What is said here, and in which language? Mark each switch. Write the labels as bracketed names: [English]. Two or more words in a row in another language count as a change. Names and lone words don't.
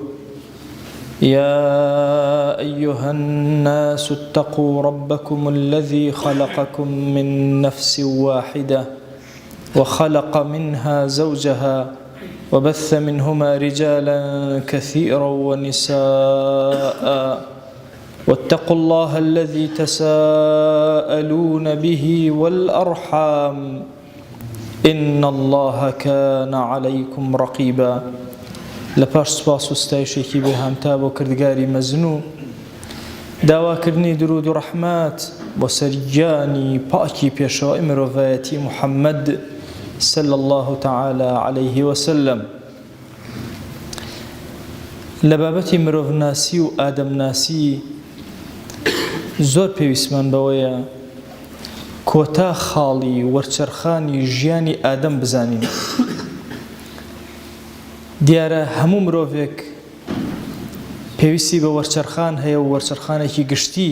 [Arabic] يا أيها الناس اتقوا ربكم الذي خلقكم من نفس واحدة وخلق منها زوجها وبث منهما رجالا كثيرا ونساء، واتقوا الله الذي تساءلون به والأرحام إن الله كان عليكم رقيبا. [Central Kurdish] لپاش سپاس و ستایشێکی بێهامتا بۆ کردگاری مەزنوو، داواکردنی درود و ڕەحمات بۆ سەرگیانی پاکی پێشەوای مرۆڤایەتی محەممەد [Arabic] صلى الله تعالى عليه وسلم. [Central Kurdish] لە بابەتی مرۆڤناسی و ئادەمناسی زۆر پێویستمان بەوەیە کۆتا خاڵی وەرچەرخانی ژیانی ئادەم بزانین. دیارە هەموو مرۆڤێک پێویستی بە وەرچەرخان هەیە و وەرچەرخانێکی گشتی.